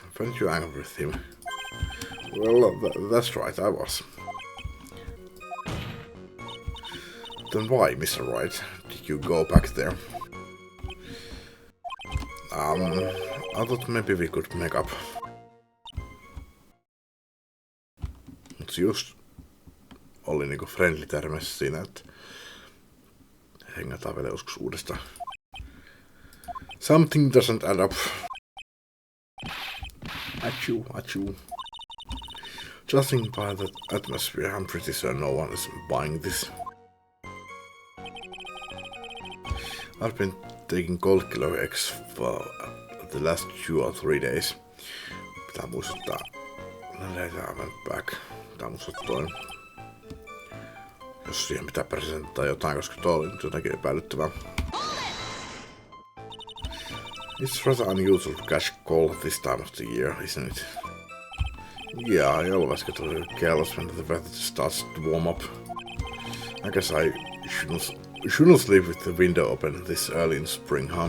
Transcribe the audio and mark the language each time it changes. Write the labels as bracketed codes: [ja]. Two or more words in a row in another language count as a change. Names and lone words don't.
[en] Weren't you angry with him? Well, that's right, I was. Then why, Mr. Wright, did you go back there? I thought maybe we could make up. [fi] Mut just oli niinku friendly termessä siinä, että hengataan vielä joskus uudestaan. [en] Something doesn't add up. Achoo. Judging by the atmosphere, I'm pretty sure no one is buying this. I've been taking Gold Killer X for the last 2 or 3 days. [fi] Pitää muistuttaa. [en] Later I went back. [fi] Pitää muistuttaa. Jos siihen pitää presenttaa jotain, koska tuo oli nyt jotenkin epäilyttävää. [en] It's rather unusual to catch cold this time of the year, isn't it? Yeah, I always get a little careless when the weather starts to warm up. I guess I shouldn't sleep with the window open this early in spring, huh?